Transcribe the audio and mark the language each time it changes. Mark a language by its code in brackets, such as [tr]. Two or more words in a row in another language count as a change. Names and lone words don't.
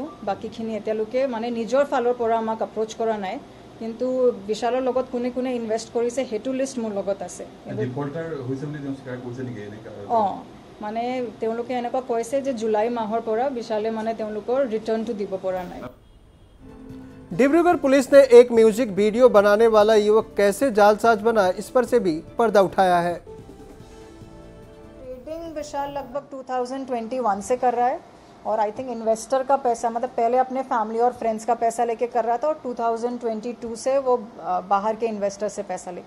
[as] বাকিখিনি এতিয়ালৈকে মানে নিজৰ ফালৰ পৰা আমাক এপ্ৰ'চ কৰা নাই। কিন্তু বিশালৰ লগত কোনে কোনে ইনভেষ্ট কৰিছে হেতু লিষ্ট মোৰ লগত আছে। মানে তেওঁলোকে এনেকুৱা কৈছে যে জুলাই মাহৰ পৰা বিশালে মানে তেওঁলোকৰ ৰিটাৰ্ণটো দিব পৰা নাই। [hi] डिब्रूगढ़ पुलिस ने एक म्यूजिक वीडियो बनाने वाला युवक कैसे जालसाज बना, इस पर से भी पर्दा उठाया है। ट्रेडिंग विशाल लगभग 2021 से कर रहा है और [en] I think [hi] इन्वेस्टर का पैसा मतलब पहले अपने फैमिली और फ्रेंड्स का पैसा लेके कर रहा था और 2022 से वो बाहर के इन्वेस्टर से पैसा लेके।